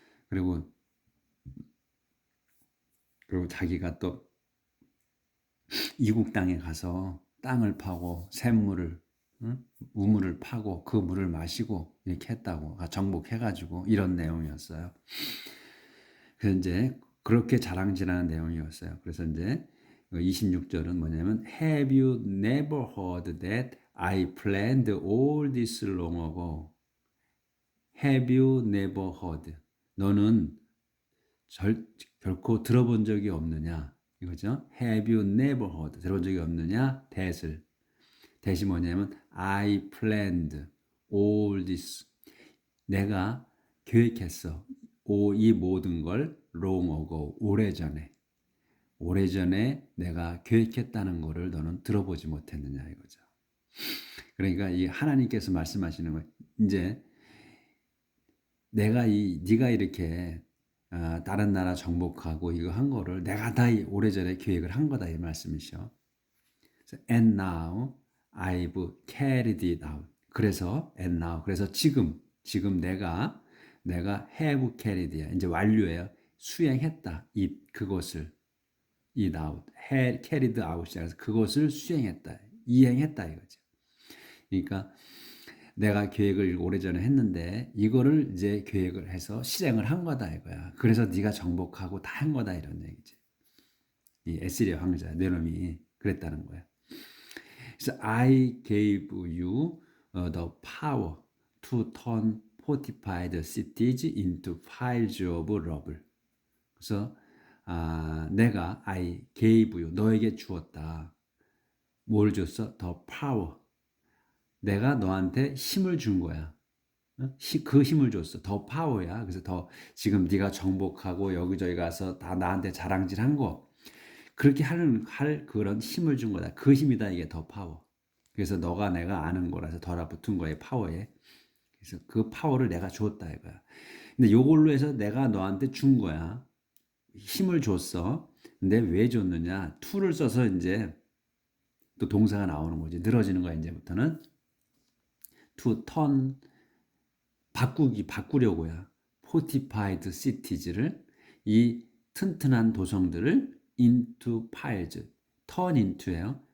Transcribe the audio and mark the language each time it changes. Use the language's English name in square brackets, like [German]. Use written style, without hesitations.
[Korean] 그리고 자기가 또 이국 땅에 가서 땅을 파고 샘물을, 우물을 파고 그 물을 마시고 이렇게 했다고, 정복해가지고 이런 내용이었어요. 그래서 이제 그렇게 자랑질하는 내용이었어요. 그래서 이제 26절은 뭐냐면, [English] Have you never heard that I planned all this long ago? Have you never heard? [Korean] 너는 결코 들어본 적이 없느냐? 이거죠. [English] Have you never heard? [Korean] 들어본 적이 없느냐? 대시 뭐냐면, [English] I planned all this. [Korean] 내가 계획했어. 이 모든 걸 [English] long ago, [Korean] 오래전에 내가 계획했다는 거를 너는 들어보지 못했느냐 이거죠. 그러니까 이 하나님께서 말씀하시는 거, 이제 네가 이렇게 다른 나라 정복하고 이거 한 거를 내가 다 오래전에 계획을 한 거다 이 말씀이죠. [English] And now I've carried it out. [Korean] 그래서 지금 내가 [English] have carried [Korean] 야. 이제 완료예요. 수행했다. 그것을 [English] it out, carried out [Korean] 이라서 그것을 수행했다, 이행했다 이거죠. 그러니까 내가 계획을 오래전에 했는데 이거를 이제 계획을 해서 실행을 한 거다 이거야. 그래서 네가 정복하고 다 한 거다 이런 얘기지. 이 에스리야 황제 네놈이 그랬다는 거야. 그래서 [English] I gave you the power to turn fortified cities into piles of rubble. [Korean] 그래서 내가 [English] I gave you, [Korean] 너에게 주었다. 뭘 줬어? [English] The power. [Korean] 내가 너한테 힘을 준 거야. 그 힘을 줬어. 더 파워야. 그래서 지금 네가 정복하고 여기저기 가서 다 나한테 자랑질한 거, 그렇게 할 그런 힘을 준 거다. 그 힘이다 이게 더 파워. 그래서 너가 내가 아는 거라서 달라붙은 거에 파워에. 그래서 그 파워를 내가 줬다 이거야. 근데 요걸로 해서 내가 너한테 준 거야. 힘을 줬어. 근데 왜 줬느냐? to를 써서 이제 또 동사가 나오는 거지. 늘어지는 거야 이제부터는. [English] to turn, [Korean] 바꾸려고야. [English] fortified cities [Korean] 를, 이 튼튼한 도성들을 [English] into piles, turn into [Korean] 예요.